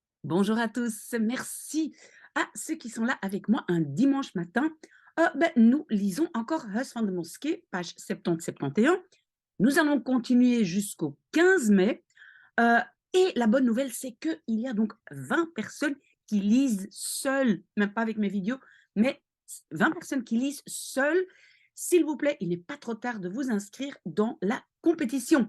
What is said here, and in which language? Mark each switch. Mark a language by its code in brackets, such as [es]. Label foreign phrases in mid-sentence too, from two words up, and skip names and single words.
[fr] Bonjour à tous, merci à ceux qui sont là avec moi un dimanche matin. Nous lisons encore Huis van de Mosquée, page 70-71. Nous allons continuer jusqu'au 15 mai. Euh, et la bonne nouvelle, c'est qu'il y a donc 20 personnes qui lisent seules, même pas avec mes vidéos, mais 20 personnes qui lisent seules. S'il vous plaît, il n'est pas trop tard de vous inscrire dans la compétition.